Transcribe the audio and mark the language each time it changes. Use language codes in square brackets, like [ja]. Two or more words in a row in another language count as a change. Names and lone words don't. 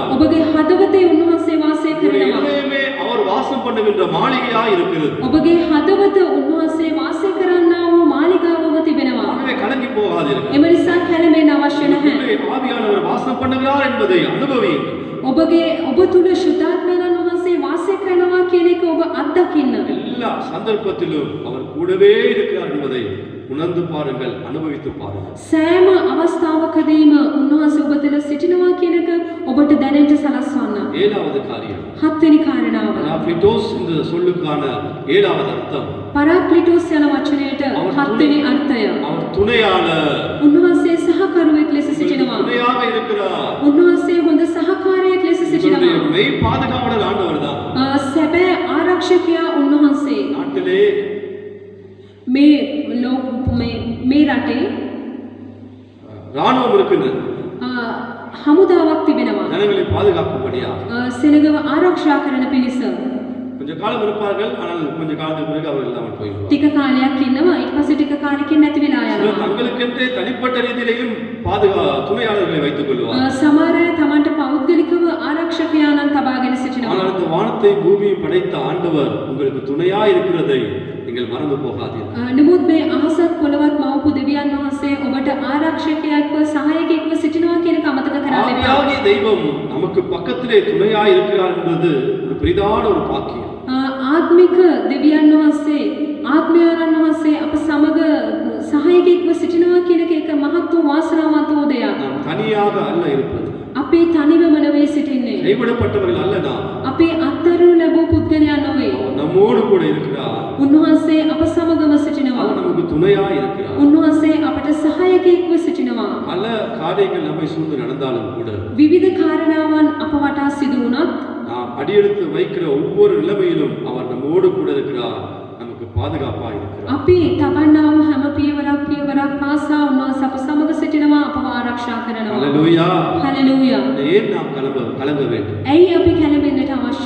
[si] ඔබගේ හදවතේ උන්වහන්සේ වාසය [ta] உங்களுடைய [si] කරනවා. [ta] இதயமே அவர் வாசம் பண்ணுகின்ற மாளிகையாய் இருக்கிறது. [si] ඔබගේ හදවත උන්වහන්සේ වාසය කරන්නා වූ මාලිගාවම තිබෙනවා. [ta] ஆகவே கலங்கி போகாதீர்கள். [si] එම නිසා කැළඹෙන්න අවශ්‍ය නැහැ. [ta] உங்களுக்குள்ளே ஆவியானவர் வாசம் பண்ணுகிறார் என்பதை அனுபவியுங்கள். [si] ඔබ තුල ශුද්ධාත්මයන් වහන්සේ වාසය කරනවා කියන එක ඔබ අත්දකින්න. [ta] எல்லா சந்தர்ப்பத்திலும் அவர் கூடவே இருக்கிறார் என்பதை உணர்ந்து பாருங்கள், அனுபவித்து பாருங்கள். [si] සෑම අවස්ථාවකදීම උන්වහන්සේ ඔබ තුළ සිටිනවා කියන එක ඔබට දැනෙන්න සලස්වන්න. [ta] ஏழாவது காரியம், [si] හත්වෙනි කාරණාව. [ta] பராக்ளிட்டோஸ் என்ற சொல்லுக்கான ஏழாவது அர்த்தம், [si] පරාක්ලිටෝස් යන වචනයට හත්වෙනි අර්ථය. [ta] அவர் துணையாளர். [si] උන්වහන්සේ සහකරුවෙක් ලෙස සිටිනවා. [ta] துணையாக இருக்கிறார். [si] උන්වහන්සේ හොඳ සහකාරයෙක් ලෙස සිටිනවා. [ta] மெய் பாதுகாவலர் ஆண்டவர் தான். [si] සැබෑ ආරක්ෂකයා උන්වහන්සේ. [ta] நாட்டிலே [si] මේ රටේ [ta] ராணுவம் இருக்கின்றது, [si] හමුදාවක් තිබෙනවා. [ta] ஜனங்களை பாதுகாக்கும்படியா. [si] සෙනගව ආරක්ෂා කරන පිණිස. [ta] கொஞ்ச காலம் இருப்பார்கள், ஆனால் கொஞ்ச காலத்துக்கு பிறகு அவர்கள் இல்லாமல் போய்விடுவார்கள். [si] ටික කාලයක් ඉන්නවා, ඊට පස්සේ ටික කාලෙකින් නැති වෙලා [ta] சிலர் [si] යනවා. [ta] தங்களுக்கென்றே தனிப்பட்ட ரீதியிலேயும் துணையாளர்களை வைத்துக் கொள்வார்கள். [si] සමහර අය තමන්ට පෞද්ගලිකව ආරක්ෂකයාණන් තබාගෙන සිටිනවා. [ta] ஆனால் இந்த வானத்தை பூமியை படைத்த ஆண்டவர் உங்களுக்கு துணையா இருக்கிறதை நீங்கள் மறந்து போகாதீர்கள். [si] නමුත් මේ අහසත් පොළවත් මවපු දෙවියන් වහන්සේ ඔබට ආරක්ෂකයෙක්ව සහායකයෙක්ව සිටිනවා කියන එක අමතක කරන්න එපා. [ta] ஆவியாகிய தெய்வம் நமக்கு பக்கத்திலே துணையா இருக்கிறார் என்பது ஒரு பெரிதான ஒரு பாக்கியம். [si] ආත්මික දෙවියන් වහන්සේ ආත්මයාණන් වහන්සේ අප සමග සහායකයෙක්ව සිටිනවා කියන එක මහත් වූ වාසනාවන්ත වූ දෙයක්. [ta] நாம் தனியாக அல்ல இருப்பது, [si] අපි තනිවම නෙවෙයි සිටින්නේ. [ta] கைவிடப்பட்டவர்கள் அல்ல நாம். [si] අපි අත්දැකීම් ලැබූ පුද්ගලයන් නොවේ. [ta] அவர் நம்மோடு கூட இருக்கிறார். [si] උන්වහන්සේ අප සමගම සිටිනවා. [ta] அவர் நமக்கு துணையா இருக்கிறார். [si] උන්වහන්සේ අපට සහායකයෙක්ව සිටිනවා. [ta] பல காரியங்கள் நம்மை சூழ்ந்து நடந்தாலும் கூட [si] විවිධ කාරණාවන් අප වටා සිදු වුණත් [ta] நாம் அடியெடுத்து வைக்கிற ஒவ்வொரு நிலைமையிலும் அவர் நம்மோடு கூட இருக்கிறார், நமக்கு பாதுகாப்பாக இருக்கிறார். [si] අපි තබන්නා වූ හැම පියවරක් පාසා උන්වහන්සේ අප සමග සිටිනවා, අපව ආරක්ෂා කරනවා. [ta] ஹல்லேலூயா. [si] හලෙලූයා. [ta] ஏன் நாம் கலங்க வேண்டும்? [si] ඇයි අපි කැළඹෙන්නට අවශ්‍ය?